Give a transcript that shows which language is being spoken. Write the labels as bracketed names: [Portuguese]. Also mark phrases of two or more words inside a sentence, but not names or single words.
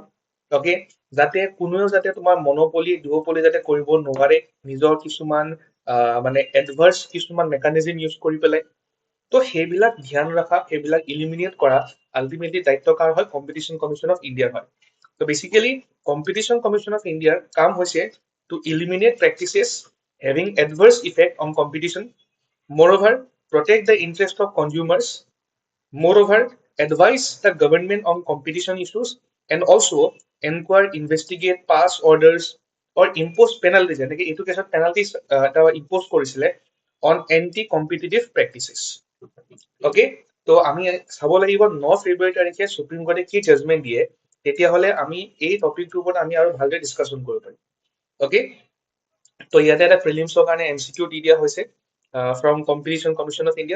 [Assamese] অ'কে, যাতে কোনেও যাতে তোমাৰ মনোপলি দুঅপলি যাতে কৰিব নোৱাৰে নিজৰ কিছুমান মানে এডভাৰ্চ কিছুমান মেকানিজিম ইউজ কৰি পেলাই। তো সেইবিলাক ধ্যান ৰখা, সেইবিলাক ইলিমিনেট কৰা আল্টিমেটলি দায়িত্ব কাৰ হয় কম্পিটিশ্যন কমিশ্যন অফ ইণ্ডিয়াৰ হয়। তো বেচিকেলি কম্পিটিশ্যন কমিশ্যন অফ ইণ্ডিয়াৰ কাম হৈছে [English] to eliminate practices having adverse effect on competition, moreover protect the interest of consumers, moreover advise the government on competition issues, and also enquire, investigate, pass orders, or impose penalties, [Assamese] যেনেকে এইটো কেছত penalties এটা impose কৰিছিলে [English] on anti competitive practices. [Assamese] অ'কে, তো আমি চাব লাগিব 9 ফেব্ৰুৱাৰী তাৰিখে সুপ্ৰিম কোৰ্টে কি জাজমেণ্ট দিয়ে, তেতিয়াহ'লে আমি এই টপিকটোৰ ওপৰত আমি আৰু ভালকৈ ডিছকাশ্যন কৰিব পাৰিম। অ'কে, তো ইয়াতে এটা প্ৰিলিমছৰ কাৰণে MCQ দি দিয়া হৈছে ফ্ৰম কম্পিটিশ্যন কমিশ্যন অফ ইণ্ডিয়া।